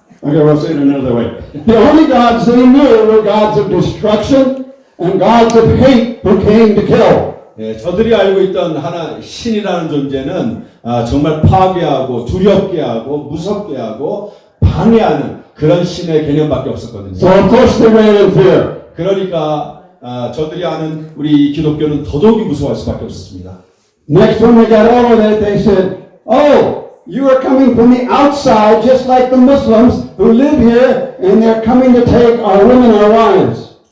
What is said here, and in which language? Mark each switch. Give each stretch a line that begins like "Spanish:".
English: Okay, we'll say it another way. The only gods they knew were gods of destruction and gods of hate who came to kill.
Korean: 저들이 알고 있던 하나 신이라는 존재는 정말 파괴하고 두렵게 하고 무섭게 하고 방해하는 그런 신의 개념밖에 없었거든요.
English: So of course they ran in fear.
Korean: 그러니까 저들이 아는 우리 기독교는 더더욱이 무서워할 수밖에 없었습니다.
English: Next when they got over that, they said, "Oh, you are coming from the outside, just like the Muslims who live here, and they're coming to take our women, our wives."